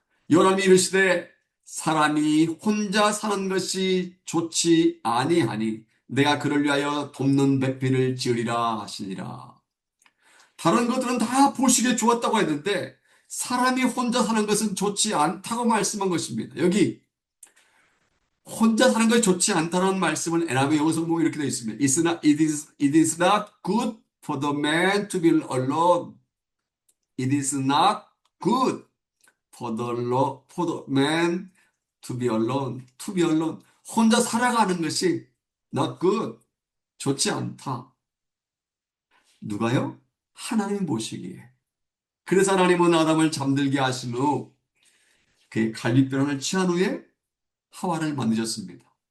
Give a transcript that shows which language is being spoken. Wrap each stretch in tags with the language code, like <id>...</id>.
<ko>여호와님이 이르시되 사람이 혼자 사는 것이 좋지 아니하니 내가 그를 위하여 돕는 배필을 지으리라 하시니라. 다른 것들은 다 보시기에 좋았다고 했는데 사람이 혼자 사는 것은 좋지 않다고 말씀한 것입니다. 여기 혼자 사는 것이 좋지 않다는 말씀은 에나미 영어 성경에 이렇게 되어 있습니다.</ko> <en>It is not good for the man to be alone. It is not good for the man to be alone. To be alone.</en> <ko>혼자 살아가는 것이</ko> <en>not good.</en> <ko>좋지 않다. 누가요? 하나님 보시기에. 그래서 하나님은 아담을 잠들게 하신 후 그의 갈빗변환을 취한 후에 하와를 만드셨습니다.</ko>